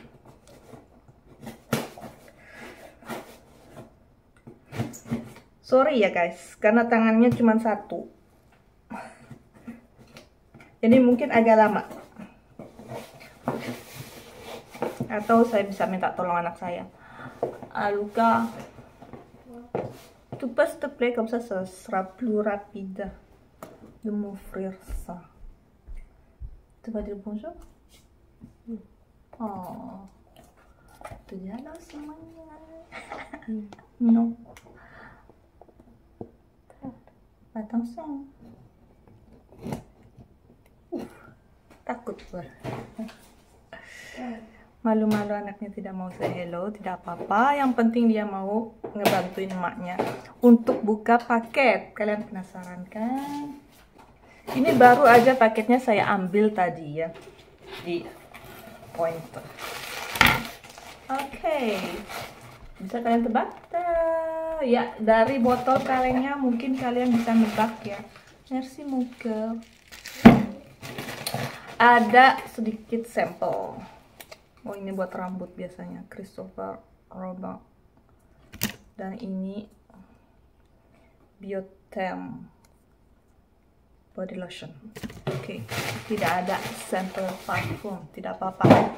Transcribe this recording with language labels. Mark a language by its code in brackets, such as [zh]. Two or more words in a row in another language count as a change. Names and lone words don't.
[id] Sorry ya guys, karena tangannya cuma satu. Jadi mungkin agak lama. Atau saya bisa minta tolong anak saya. [fr] Luca, tu peux s'il te plaît, comme ça sera plus rapide de m'offrir ça. Tu vas dire bonjour? Oh, tu dis [id] halo semuanya. [fr] Non. Attention. [id] Takut gue. Malu-malu anaknya tidak mau [en] say hello, [id] tidak apa-apa. Yang penting dia mau ngebantuin emaknya untuk buka paket. Kalian penasaran kan? Ini baru aja paketnya saya ambil tadi ya di Pointer. Oke. Bisa kalian tebak? Ya, dari botol kalengnya mungkin kalian bisa nebak ya. [fr] Merci mon cœur. [id] Ada sedikit sampel. Oh, ini buat rambut biasanya, Christopher Robin. Dan ini Biotem body lotion. Oke, tidak ada sampel parfum, tidak apa-apa.